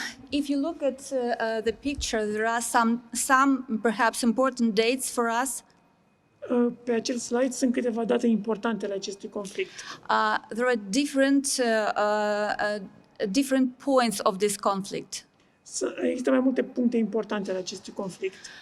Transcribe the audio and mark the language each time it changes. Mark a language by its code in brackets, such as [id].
[en] If you look at the picture, there are some perhaps important dates for us. [ro] Pe acel slide sunt câteva date importante ale acestui conflict. [en] There are different points of this conflict. [ro] Există mai multe puncte importante ale acestui conflict.